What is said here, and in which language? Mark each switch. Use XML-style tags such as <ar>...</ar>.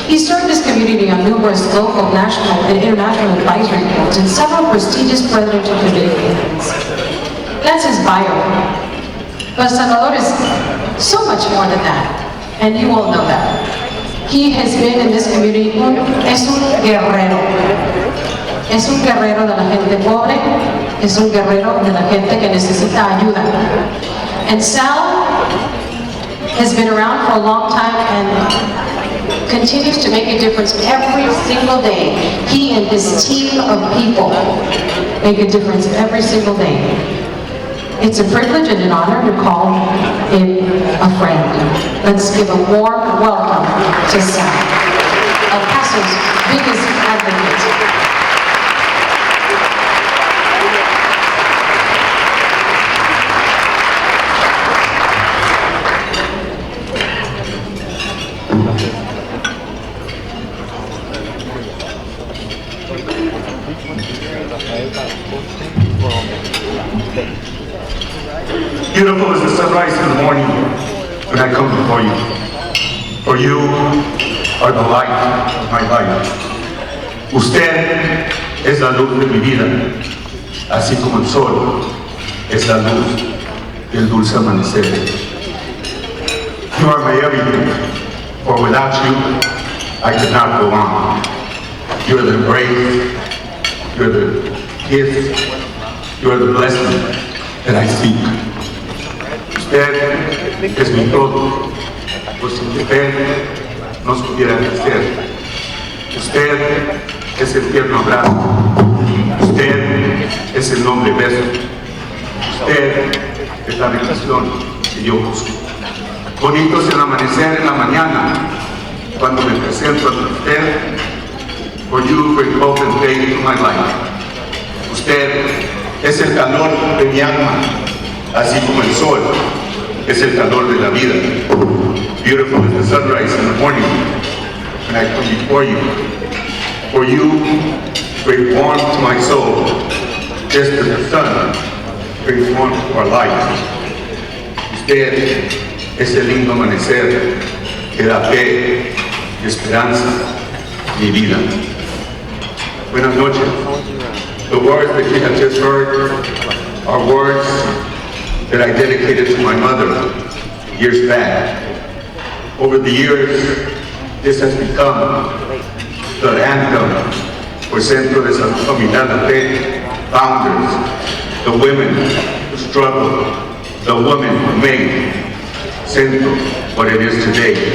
<en>He served his community on numerous local, national, and international advisory boards and several prestigious presidential committee meetings. That's his bio. But Salvador is so much more than that, and you all know that. He has been in this community,</en> <es>es un guerrero. Es un guerrero de la gente pobre, es un guerrero de la gente que necesita ayuda.</es> <en>And Sal has been around for a long time and continues to make a difference every single day. He and his team of people make a difference every single day. It's a privilege and an honor to call him a friend. Let's give a warm welcome to Sal, El Paso's biggest advocate. Beautiful is the sunrise in the morning when I come before you. For you are the light of my life.</en> <es>Usted es la luz de mi vida, así como el sol es la luz del dulce amanecer.</es> <en>You are my everything, for without you, I could not go on. You are the embrace, you are the kiss, you are the blessing that I seek.</en> <es>Usted es mi todo, pues sin usted no supiera qué hacer. Usted es el tierno abrazo, usted es el noble beso, usted es la bendición que yo busco. Bonito es el amanecer en la mañana, cuando me presento ante usted,</es> <en>for you bring hope and faith to my life.</en> <es>Usted es el calor de mi alma, así como el sol es el calor de la vida.</es> <en>Beautiful is the sunrise in the morning when I come before you. For you bring warmth to my soul, just as the sun brings warmth to our lives.</en> <es>Usted es el lindo amanecer que da fe, esperanza y vida. Buenas noches.</es> <en>The words that you have just heard are words that I dedicated to my mother years back. Over the years, this has become the anthem for Centro de Salud Familiar La Fe founders, the women who struggled, the women who made Centro what it is today.</en>